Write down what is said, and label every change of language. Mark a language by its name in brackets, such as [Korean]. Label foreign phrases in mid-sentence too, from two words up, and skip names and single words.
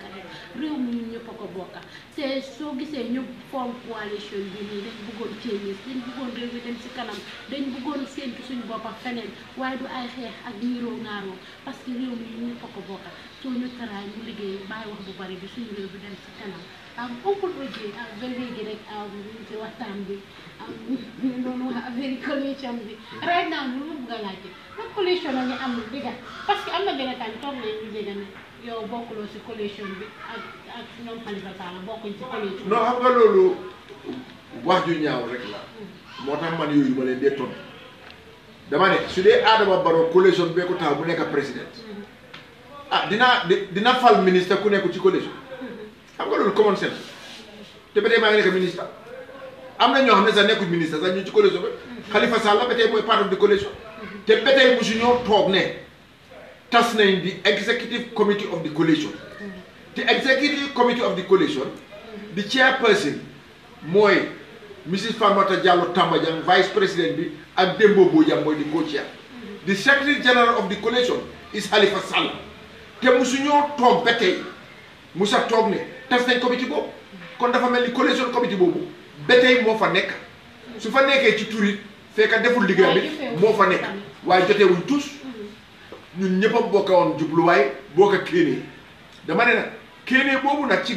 [Wolof] rek réew mi ñun ñëpp a ko bokka te soo gisee ñu [English] form coalition [Wolof] bi nii dañ bëggoon changes dañ bëggoon réew mi dem si kanam dañ bëggoon séntu suñu bopp ak feneen waaye du ay xeex ak niiroo ngaaroo parce que réew mi ñun ñëpp a ko bokka soo ñu taraay ñu liggéey bàyyi wax bu bari bi suñu réew bi dem si kanam Uncle OJ ba léegi rek ñu ci waxtaan bi ñu doon wax affaire coalition bi [English] right now [Wolof] lu mu bëgg a laajte nag coalition la ñu am dëgga parce que am na benn temps toog nañ ñu dégg ne yow bokkuloo si coalition bi ak ñoom Halifa Sallah bokkuñ si coalition non xam nga loolu wax ju ñaaw rek la moo tax man yooyu ma leen dee tontu dama ne su dee Adama Barrow coalition bee ko taxaw bu nekk président dina fal ministre ku nekk ci coalition xam nga loolu [English] common sense [Wolof] te ba tey maa ngi nekk ministre am na ñoo xam ne sax nekkuñ ministre sax ñu ci coalition bi Halifa Sallah ba tey mooy [English] part of the coalition [Wolof] te ba tey mosu ñoo toog ne tas nañ di [English] executive committee of the coalition [Wolof] te [English] executive committee of the coalition the chairperson [Wolof] mooy Mrs Fatoumata Jallow Tambajang [French] vice président [Wolof] bi ak Dembo Bojang mooy di [English] co-chair the secretary general of the coalition is [Wolof] Halifa Sallah te mosu ñoo toog ba tey musa toog ne tas nañ comité boobu kon dafa mel ni coalition comité boobu ba tey moo fa nekk su fa nekkee ci turit fekk deful liggéey bi moo fa nekk waaye jotewuñ tous ñun ñëpp a bokka woon jubluwaay bokka kéenee dama ne nag kéenee boobu nag ci